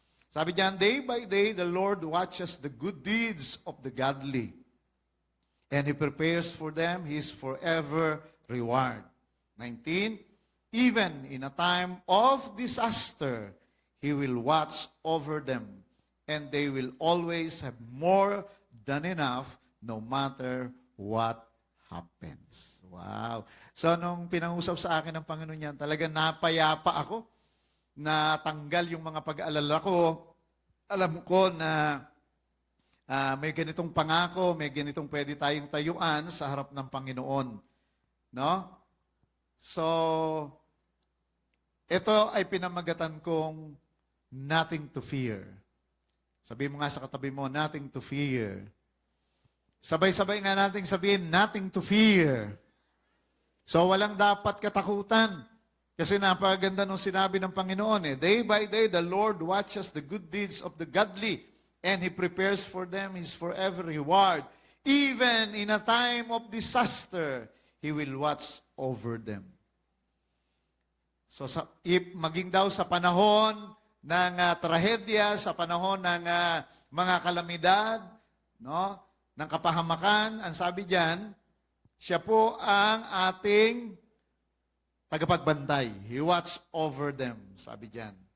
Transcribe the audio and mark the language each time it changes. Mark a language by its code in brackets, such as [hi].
[tl] Sabi diyan, [en] day by day, the Lord watches the good deeds of the godly, and He prepares for them His forever reward. 19, even in a time of disaster, He will watch over them, and they will always have more than enough no matter what happens. Wow. [tl] So, nung pinangusap sa akin ng Panginoon yan, talagang napayapa ako, natanggal yung mga pag-aalala ko. Alam ko na may ganitong pangako, may ganitong pwede tayong tayuan sa harap ng Panginoon. No? So, ito ay pinamagatan kong [en] nothing to fear. [tl] Sabi mo nga sa katabi mo, [en] nothing to fear. [tl] Sabay-sabay nga nating sabihin, nothing to fear. So, walang dapat katakutan. Kasi napaganda nung sinabi ng Panginoon [en] day by day, the Lord watches the good deeds of the godly, and He prepares for them His forever reward. Even in a time of disaster, He will watch over them. [tl] So, maging daw sa panahon ng trahedya, sa panahon ng mga kalamidad, no, ng kapahamakan, ang sabi diyan, siya po ang ating tagapagbantay. [en] He watch over them, [tl] sabi diyan.